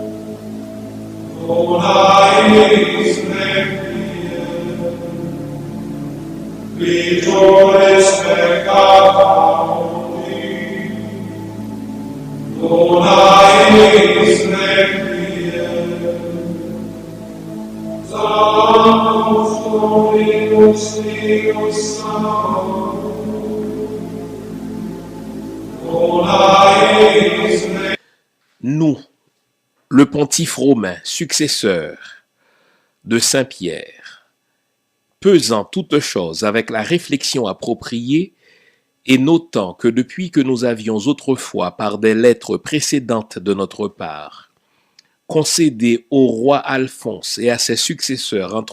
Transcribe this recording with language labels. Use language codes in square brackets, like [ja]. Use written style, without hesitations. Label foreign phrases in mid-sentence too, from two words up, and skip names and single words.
[la] dona eis requiem, vitores peccata mundi, dona eis requiem, Sanctus Dominus Deus salus, [fr] nous, le pontife romain, successeur de Saint Pierre, pesant toutes choses avec la réflexion appropriée et notant que depuis que nous avions autrefois, par des lettres précédentes de notre part, concédé au roi Alphonse et à ses successeurs, entre